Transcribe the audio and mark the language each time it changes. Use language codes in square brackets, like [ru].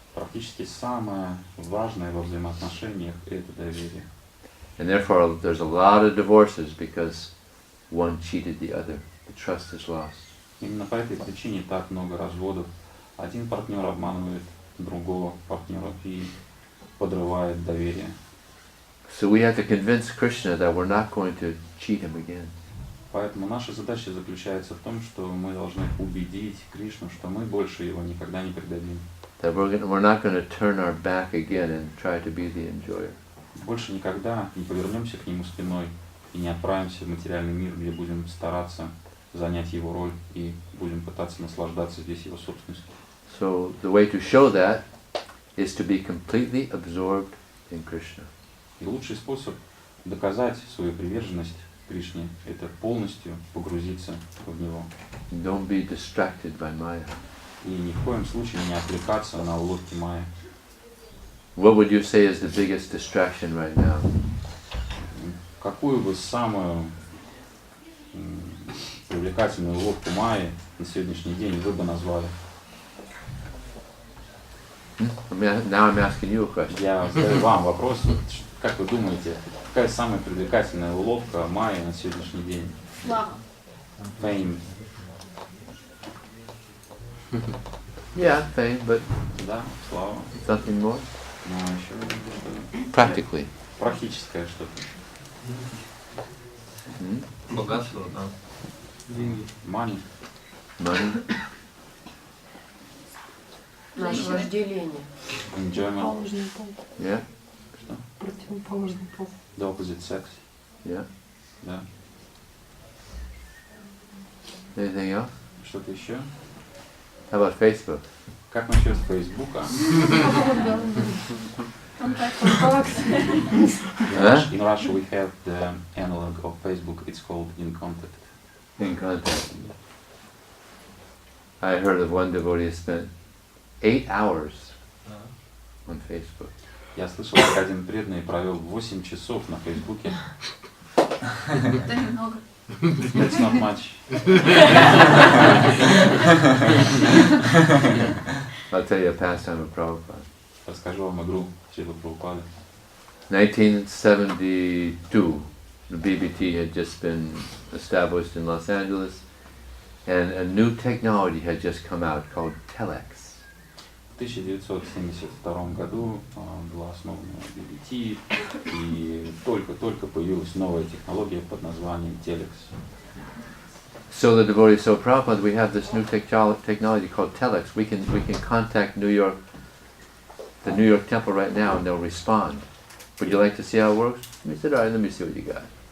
[ru] Практически самое важное во взаимоотношениях – это доверие. [en] And therefore there's a lot of divorces because one cheated the other. The trust is lost. [ru] Именно по этой причине так много разводов. Один партнер обманывает другого партнера и подрывает доверие. [en] So we have to convince Krishna that we're not going to cheat him again. [ru] Поэтому наша задача заключается в том, что мы должны убедить Кришну, что мы больше его никогда не предадим. [en] That we're not going to turn our back again and try to be the enjoyer. [ru] Больше никогда не повернемся к нему спиной и не отправимся в материальный мир, где будем стараться занять его роль и будем пытаться наслаждаться здесь его собственностью. [en] So the way to show that is to be completely absorbed in Krishna. [ru] И лучший способ доказать свою приверженность Кришне – это полностью погрузиться в него. [en] Don't be distracted by Maya. [ru] И ни в коем случае не отвлекаться на уловки Майи. [en] What would you say is the biggest distraction right now? [ru] Какую бы самую привлекательную уловку Майи на сегодняшний день вы бы назвали? [en] Now I'm asking you a question. [ru] Я задаю вам вопрос. Как вы думаете, какая самая привлекательная уловка Майи на сегодняшний день? Слава. [en] Fame. Yeah, fame, but [ru] Да, слава. [en] something more? [ru] Ну, а еще что-то [en] Practically. [ru] практическое что-то. Богатство, да. Деньги. [en] Money. Money? [ru] Наше вожделение. [en] Enjoyment. [ru] Противоположный пол. [en] Yeah? [ru] Что? Противоположный пол. [en] The opposite sex. Yeah? [ru] Да. [en] Anything else? [ru] Что-то еще? [en] How about Facebook? [ru] Как насчет Фейсбука? Huh? [en] In Russia we have the analog of Facebook. It's called In Contact. In contact. I heard of one devotee spent 8 hours on Facebook. [ru] Я слышал, как один преданный провел 8 часов на Фейсбуке. Это немного. [en] That's not much. I'll tell you a pastime of Prabhupada. [ru] Расскажу вам игру Шрилы Прабхупады. [en] 1972, the BBT had just been established in Los Angeles, and a new technology had just come out called telex. [ru] В 1972 году была основана BBT, и только появилась новая технология под названием телекс. [en] So the devotee, so Prabhupada, we have this new technology called telex. We can contact New York, the New York temple right now, and they'll respond. Would you like to see how it works? We said, all right, let me see what you got.